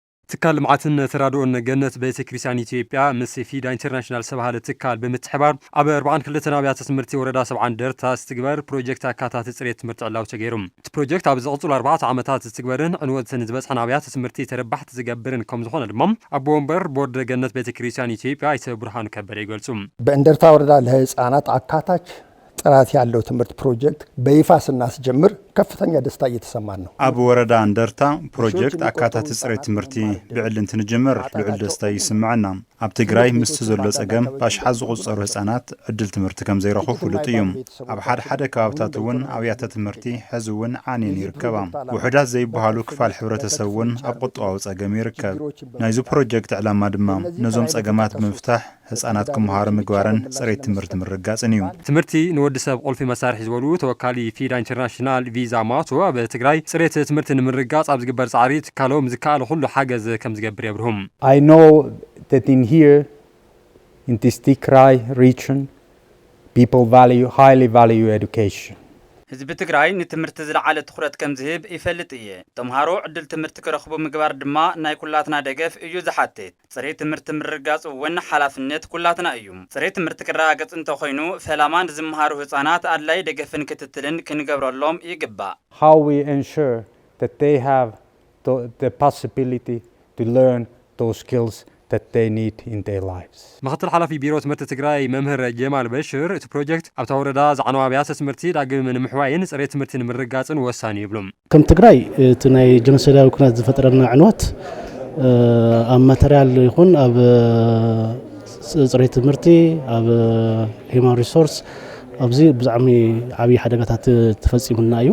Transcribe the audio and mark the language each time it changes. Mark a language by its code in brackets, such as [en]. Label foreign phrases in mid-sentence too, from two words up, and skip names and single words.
[ti] ትካል ልምዓትን ተራድኦን ገነት ቤተ ክርስቲያን ኢትዮጵያ ምስ ፊዳ ኢንተርናሽናል ዝተባሃለ ትካል ብምትሕባር ኣብ 42 ኣብያተ ትምህርቲ ወረዳ 70 እንደርታ ዝትግበር ፕሮጀክት ኣካታቲ ፅሬት ትምህርቲ ዕላው ተገይሩ። እቲ ፕሮጀክት ኣብ ዝቕፅሉ 4 ዓመታት ዝትግበርን ዕንወትን ዝበፅሐን ኣብያተ ትምህርቲ ተረባሕቲ ዝገብርን ከም ዝኾነ ድማ ኣቦ ወንበር ቦርድ ገነት ቤተ ክርስቲያን ኢትዮጵያ ኣይተ ብርሃኑ ከበደ ይገልጹ። [am] በእንደርታ ወረዳ ለህፃናት አካታች ጥራት ያለው ትምህርት ፕሮጀክት በይፋ ስናስጀምር ከፍተኛ ደስታ እየተሰማን ነው። [ti] ኣብ ወረዳ እንደርታ ፕሮጀክት ኣካታቲ ፅሬት ትምህርቲ ብዕል እንትንጅምር ልዑል ደስታ ይስምዓና። ኣብ ትግራይ ምስ ዘሎ ፀገም ባሽሓት ዝቁፀሩ ህፃናት ዕድል ትምህርቲ ከም ዘይረኽቡ ፍሉጥ እዩ። ኣብ ሓደ ከባብታት እውን ኣብያተ ትምህርቲ ሕዚ እውን ዓንየን ይርከባ። ውሕዳት ዘይበሃሉ ክፋል ሕብረተሰብ እውን ኣብ ቁጠባዊ ፀገም ይርከብ። ናይዚ ፕሮጀክት ዕላማ ድማ ነዞም ፀገማት ብምፍታሕ ህፃናት ክመሃሩ ምግባርን ፅሬት ትምህርቲ ምርጋፅን እዩ። ትምህርቲ ንወዲ ሰብ ቁልፊ መሳርሒ ዝበሉ ተወካሊ ፊዳ ኢንተርናሽናል ቪዛ ማቶ ኣብ ትግራይ ፅሬት ትምህርቲ ንምርጋፅ ኣብ ዝግበር ፃዕሪ ትካሎም ዝከኣለ ኩሉ ሓገዝ ከም ዝገብር የብርሁም። [en] I know that in here in this Tigray region people highly value education. [ti] ህዝቢ ትግራይ ንትምህርቲ ዝለዓለ ትኹረት ከም ዝህብ ይፈልጥ እየ። ተምሃሮ ዕድል ትምህርቲ ክረኽቡ ምግባር ድማ ናይ ኩላትና ደገፍ እዩ ዝሓትት። ፅሬት ትምህርቲ ምርጋፅ እውን ሓላፍነት ኩላትና እዩ። ፅሬት ትምህርቲ ክረጋገፅ እንተኮይኑ ፈላማን ዝመሃሩ ህፃናት ኣድላይ ደገፍን ክትትልን ክንገብረሎም ይግባእ። [en] How we ensure that they have the possibility to learn those skills that they need in their lives. [ti] ምክትል ሓላፊ ቢሮ ትምህርቲ ትግራይ መምህር ጀማል በሽር እቲ ፕሮጀክት ኣብታ ወረዳ ዝዓነዋ ኣብያተ ትምህርቲ ዳግም ንምሕዋይን ፅሬት ትምህርቲ ንምርጋፅን ወሳኒ ይብሉም። ከም ትግራይ እቲ ናይ ጀኖሳይዳዊ ኩናት ዝፈጠረና ዕንወት ኣብ ማተርያል ይኹን ኣብ ፅሬት ትምህርቲ ኣብ [en] human resource [ti] ኣብዚ ብዛዕሚ ዓብይ ሓደጋታት ተፈፂሙና እዩ።